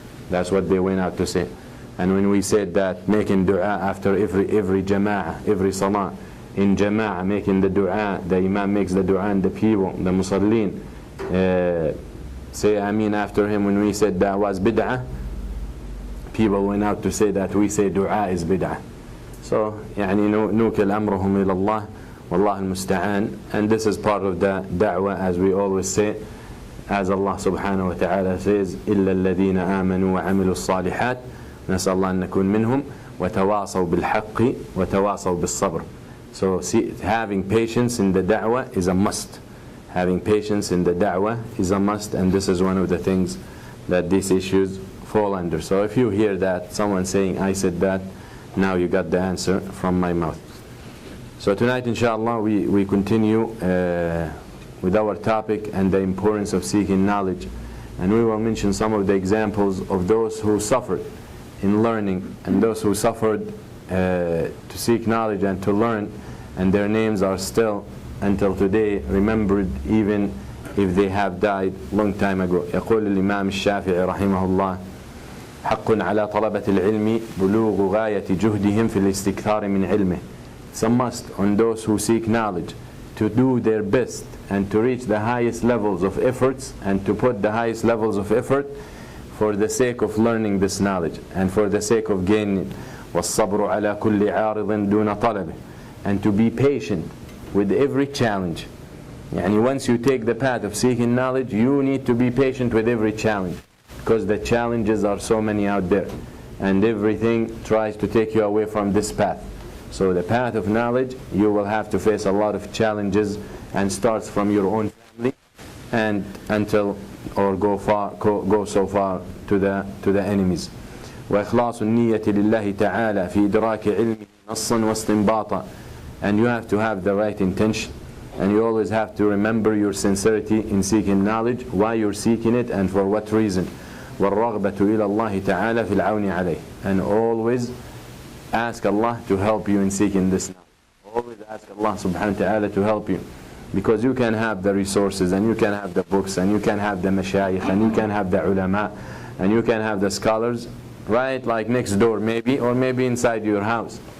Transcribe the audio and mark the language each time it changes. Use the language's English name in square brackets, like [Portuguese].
[English] That's what they went out to say. And when we said that making dua after every jama'ah, every salah, in jama'ah, making the dua, the imam makes the dua and the people, the musallin, say ameen after him, when we said that was bid'ah, people went out to say that we say dua is bid'ah. [Arabic] So, يعني نوكل أمرهم إلى الله والله المستعان. [English] And this is part of the da'wah, as we always say, as Allah subhanahu wa ta'ala says, [Arabic] إلا الذين آمنوا وعملوا الصالحات نسأل الله أن نكون منهم وتواصوا بالحق وتواصوا بالصبر. [English] So having patience in the da'wah is a must. Having patience in the da'wah is a must, and this is one of the things that these issues fall under. So if you hear that, someone saying, I said that, now you got the answer from my mouth. So tonight, inshallah, we continue with our topic and the importance of seeking knowledge. And we will mention some of the examples of those who suffered in learning and those who suffered to seek knowledge and to learn, and their names are still until today remembered, even if they have died long time ago. [Arabic] يقول الإمام الشافعي رحمه الله: حق على طلبة العلم بلوغ غاية جهدهم في الاستكثار من علمه. [English] It's a must on those who seek knowledge to do their best and to reach the highest levels of efforts and to put the highest levels of effort for the sake of learning this knowledge and for the sake of gaining. [Arabic] والصبر على كل عارض دون طلبه. [English] And to be patient with every challenge. Yani once you take the path of seeking knowledge, you need to be patient with every challenge, because the challenges are so many out there and everything tries to take you away from this path. So the path of knowledge, you will have to face a lot of challenges, and starts from your own family and until or go so far to the enemies. [Arabic] وإخلاص النية لله تعالى في إدراك علمه نصا واستنباطا. [English] And you have to have the right intention, and you always have to remember your sincerity in seeking knowledge, why you're seeking it and for what reason. [Arabic] والرغبة إلى الله تعالى في العون عليه. [English] And always ask Allah to help you in seeking this knowledge. Always ask Allah subhanahu wa ta'ala to help you, because you can have the resources and you can have the books and you can have the mashayikh and you can have the ulama and you can have the scholars right like next door maybe, or maybe inside your house.